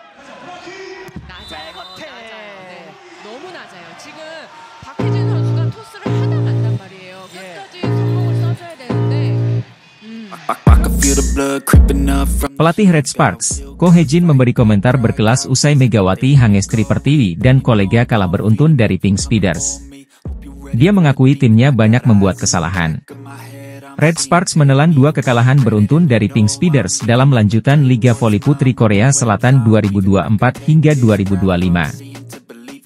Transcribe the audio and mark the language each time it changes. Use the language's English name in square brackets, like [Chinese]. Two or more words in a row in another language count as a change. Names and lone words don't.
[Korean] 낮아요. 낮아요. 네. 너무 낮아요. 지금 박희진 선수가 토스를 하다 만단 말이에요. 끝까지 성공을 써줘야 되는데. [Indonesian] Pelatih Red Sparks, Ko Hee-jin memberi komentar berkelas usai Megawati Hangestri Pertiwi dan kolega kalah beruntun dari Pink Speeders. Dia mengakui timnya banyak membuat kesalahan. Red Sparks menelan 2 kekalahan beruntun dari Pink Speeders dalam lanjutan Liga Voli Putri Korea Selatan 2024 hingga 2025.